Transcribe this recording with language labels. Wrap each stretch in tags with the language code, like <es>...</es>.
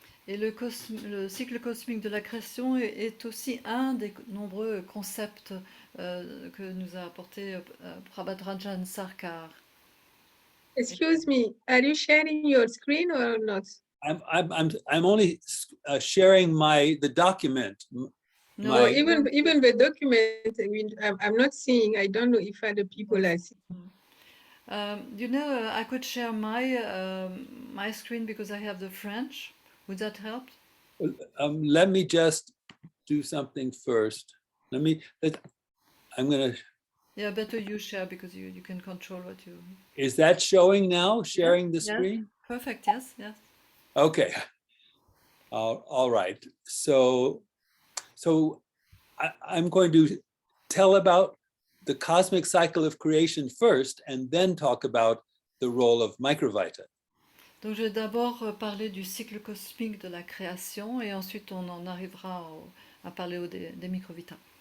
<fr>Et le cycle cosmique de la création est aussi un des nombreux concepts que nous a apporté Prabhadranjan Sarkar.</fr> <en>Excuse me, are you sharing your screen or not? I'm only sharing the document. No, No, even the document, I'm not seeing. I don't know if other people are seeing. I could share my screen because I have the French. Would that help? Let me just do something first. I'm gonna. Yeah, better you share because you can control what you. Is that showing now? Sharing the screen? Perfect. Yes. Okay. All right. So I'm going to tell about the cosmic cycle of creation first, and then talk about the role of Microvita.</en> <fr>Donc je vais d'abord parler du cycle cosmique de la création et ensuite on en arrivera à parler des Microvita.</fr>